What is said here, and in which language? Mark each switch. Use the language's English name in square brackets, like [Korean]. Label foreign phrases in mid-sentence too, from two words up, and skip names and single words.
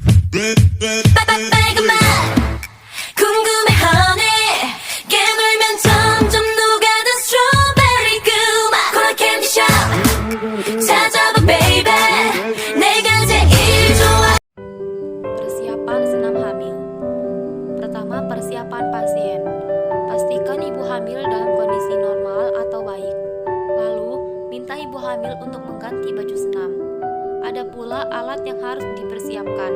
[Korean] 빨간맛 궁금해하네 깨물면 점점 녹아든 스트로베리 그맛 콜라 캔디숍 찾아봐 baby 내가 제일 좋아. [Indonesian] Persiapan senam hamil. Pertama, persiapan pasien. Pastikan ibu hamil dalam kondisi normal atau baik. Lalu, minta ibu hamil untuk mengganti baju senam. Ada pula alat yang harus dipersiapkan.